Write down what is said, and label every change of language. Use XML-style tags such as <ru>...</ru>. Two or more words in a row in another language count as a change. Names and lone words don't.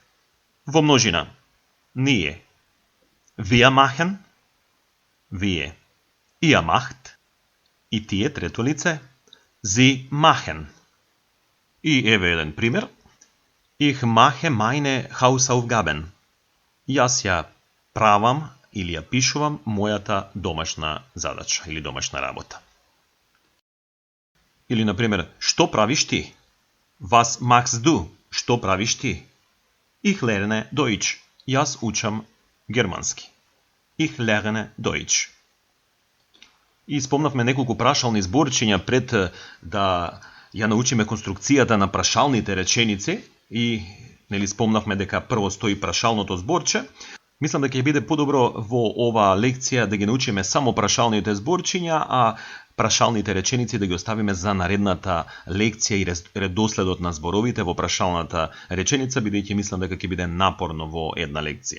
<mk>Во множина, ние.</mk> <de>Wir machen,</de> <mk>вие.</mk> <de>Ihr macht,</de> <mk>и тие трето лице.</mk> <de>Sie machen.</de> <mk>И еве еден пример.</mk> <de>Ich mache meine Hausaufgaben.</de> <mk>Јас ја правам или ја пишувам мојата домашна задача или домашна работа. Или, например, што правиш ти?</mk> <de>Was machst du?</de> <mk>Што правиш ти?</mk> <de>Ich lerne Deutsch.</de> <mk>Јас учам германски.</mk> <de>Ich lerne Deutsch.</de> <mk>И спомнавме неколку прашални зборчиња пред да ја научиме конструкцијата на прашалните реченици и спомнавме дека прво стои прашалното зборче. Мислам дека ќе биде подобро во оваа лекција да ги научиме само прашалните зборчиња, а прашалните реченици да ги оставиме за наредната лекција и редоследот на зборовите во прашалната реченица, бидејќи мислам дека ќе биде напорно во една лекција.</mk>